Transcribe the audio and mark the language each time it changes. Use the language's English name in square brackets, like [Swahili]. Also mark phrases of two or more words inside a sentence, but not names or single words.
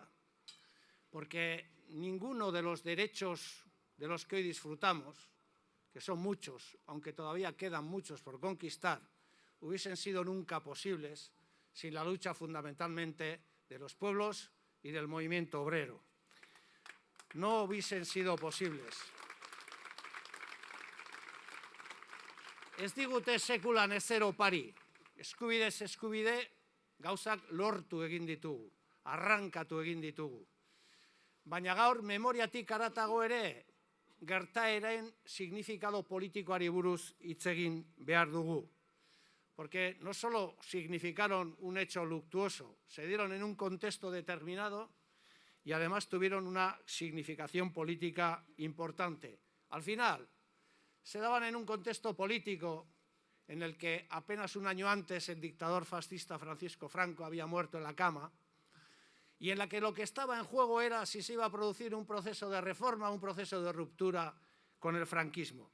[Spanish] Porque ninguno de los derechos de los que hoy disfrutamos, que son muchos, aunque todavía quedan muchos por conquistar, hubiesen sido nunca posibles sin la lucha fundamentalmente de los pueblos y del movimiento obrero. No hubiesen sido posibles. [Basque] Ez digute sekulan ezer opari, eskubidez eskubide, gauzak lortu egin ditugu, arrankatu egin ditugu. Baina gaur memoriatik haratago ere gertaeren signifikado politikoari buruz hitz egin behar dugu. [Spanish] Porque no solo significaron un hecho luctuoso, se dieron en un contexto determinado y además tuvieron una significación política importante. Al final, se daban en un contexto político en el que apenas un año antes el dictador fascista Francisco Franco había muerto en la cama, y en la que lo que estaba en juego era si se iba a producir un proceso de reforma, un proceso de ruptura con el franquismo.